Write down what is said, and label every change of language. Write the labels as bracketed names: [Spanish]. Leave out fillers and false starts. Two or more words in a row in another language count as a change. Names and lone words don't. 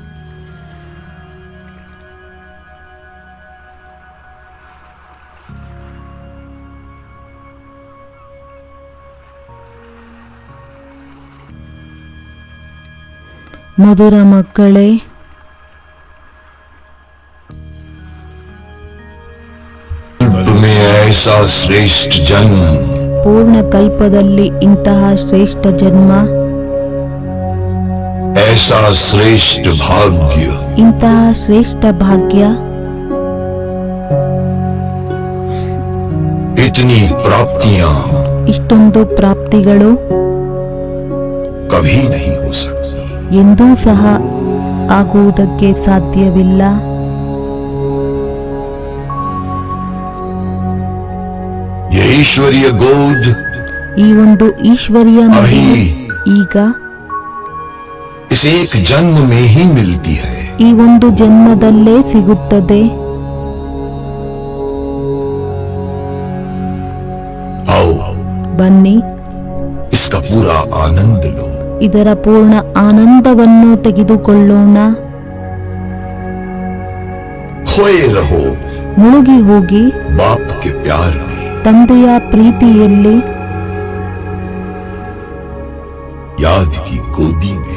[Kannada] ಮಧುರ ಮಕ್ಕಳೇ, [Hindi] तुम्हें ऐसा श्रेष्ठ जन्म, [Kannada] ಪೂರ್ಣ ಕಲ್ಪದಲ್ಲಿ ಇಂತಹ ಶ್ರೇಷ್ಠ ಜನ್ಮ, [Hindi] ऐसा श्रेष्ठ भाग्य, [Kannada] ಇಂತಹ ಶ್ರೇಷ್ಠ ಭಾಗ್ಯ, [Hindi] इतनी प्राप्तियां [Kannada] ಇಷ್ಟೊಂದು ಪ್ರಾಪ್ತಿಗಳು [Hindi] कभी नहीं हो सकती। [Kannada] ಎಂದೂ ಸಹ ಆಗುವುದಕ್ಕೆ ಸಾಧ್ಯವಿಲ್ಲ. [Hindi] ये ईश्वरीय गोद [Kannada] ಈ ಒಂದು ಈಶ್ವರಿಯ ಮಹಿಮೆ [Hindi] अभी [Kannada] ಈಗ [Hindi] इस एक जन्म में ही मिलती है। [Kannada] ಈ ಒಂದು ಜನ್ಮದಲ್ಲೇ ಸಿಗುತ್ತದೆ. [Hindi] आओ [Kannada] ಬನ್ನಿ, [Hindi] इसका पूरा आनंद लो। [Kannada] ಇದರ ಪೂರ್ಣ ಆನಂದವನ್ನು ತೆಗೆದುಕೊಳ್ಳೋಣ. [Hindi] खोए रहो [Kannada] ಮುಳುಗಿ ಹೋಗಿ [Hindi] बाप के प्यार में, [Kannada] ತಂದೆಯ ಪ್ರೀತಿಯಲ್ಲಿ, [Hindi] याद की गोदी में।